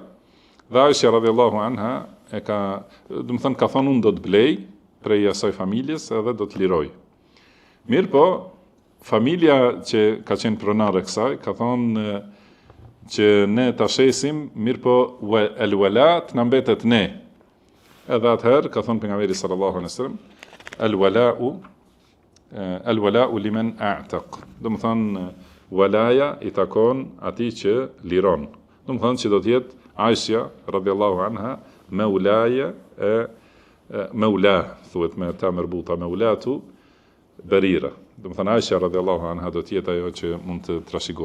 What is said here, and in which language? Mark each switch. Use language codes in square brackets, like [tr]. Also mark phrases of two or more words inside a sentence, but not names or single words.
[sq] Dhe Aisha [ar] رضي الله عنها [sq] do të thonë, ka thonë unë do të blej prej asaj familjes edhe do të liroj. Mirë po, familja që ka qenë pronare kësaj, ka thonë që ne ta shesim, mirë po el wala të na mbetet ne. Edhe atëherë ka thonë pejgamberi [ar] صلى الله عليه وسلم, الولاء لمن أعتق. [sq] Do të thonë walaja i takon atij që liron. Do të thonë që do të jetë Aisha [ar] رضي الله عنها [sq] maulaja maula, thuhet me [ar] تاء مربوطة [sq] maulatu Berira. Do të thonë Aisha [ar] رضي الله عنها [sq] do të jetë ajo që mund të trashëgoj.